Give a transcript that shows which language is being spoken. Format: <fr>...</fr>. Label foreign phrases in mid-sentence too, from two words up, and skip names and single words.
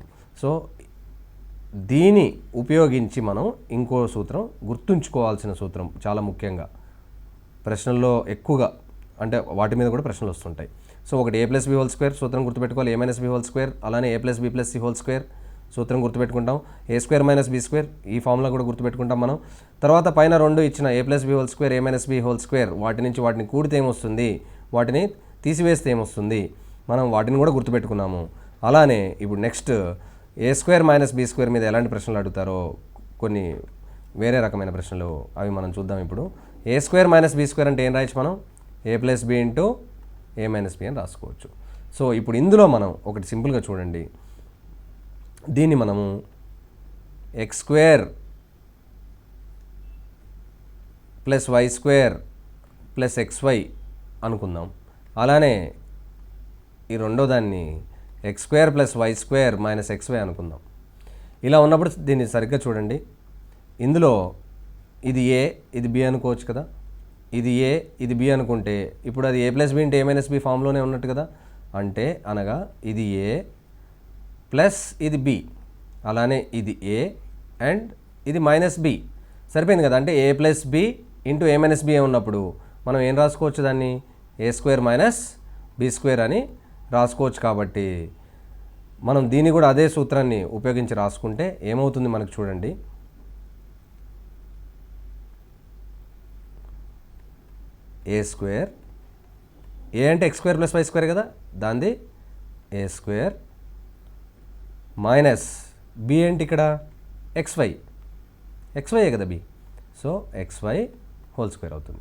<te>సో దీని ఉపయోగించి మనం ఇంకో సూత్రం, గుర్తుంచుకోవాల్సిన సూత్రం చాలా ముఖ్యంగా ప్రశ్నల్లో ఎక్కువగా, అంటే వాటి మీద కూడా ప్రశ్నలు వస్తుంటాయి. సో ఒకటి a + b² సూత్రం గుర్తుపెట్టుకోవాలి, a - b², అలానే a + b + c² సూత్రం గుర్తుపెట్టుకుంటాం, a² - b² ఈ ఫార్ములా కూడా గుర్తుపెట్టుకుంటాం మనం. తర్వాత పైన రెండు ఇచ్చిన a + b², a - b² వాటి నుంచి వాటిని కూడితే ఏమొస్తుంది, వాటిని తీసివేస్తే ఏమొస్తుంది, మనం వాటిని కూడా గుర్తుపెట్టుకున్నాము. అలానే ఇప్పుడు నెక్స్ట్ a² - b² మీద ఎలాంటి ప్రశ్నలు అడుగుతారో కొన్ని వేరే రకమైన ప్రశ్నలు, అవి మనం చూద్దాం ఇప్పుడు. a² - b² అంటే ఏం రాయొచ్చు మనం, a + b × a - b అని రాసుకోవచ్చు. సో ఇప్పుడు ఇందులో మనం ఒకటి సింపుల్గా చూడండి, దీన్ని మనము x² + y² + xy అనుకుందాం. అలానే ఈ రెండో దాన్ని x² + y² - xy అనుకుందాం. ఇలా ఉన్నప్పుడు దీన్ని సరిగ్గా చూడండి, ఇందులో ఇది a ఇది b అనుకోవచ్చు కదా, ఇది a ఇది b అనుకుంటే ఇప్పుడు అది a + b × a - b ఫామ్లోనే ఉన్నట్టు కదా. అంటే అనగా ఇది a ప్లస్ ఇది b, అలానే ఇది a అండ్ ఇది -b సరిపోయింది కదా. అంటే a + b × a - b ఉన్నప్పుడు మనం ఏం రాసుకోవచ్చు, దాన్ని a² - b² అని రాసుకోవచ్చు. కాబట్టి మనం దీన్ని కూడా అదే సూత్రాన్ని ఉపయోగించి రాసుకుంటే ఏమవుతుంది మనకు చూడండి, a² a అంటే x² + y² కదా, దాన్ని a² మైనస్ b ఏంటి ఇక్కడ xy కదా b, సో xy² అవుతుంది.</te>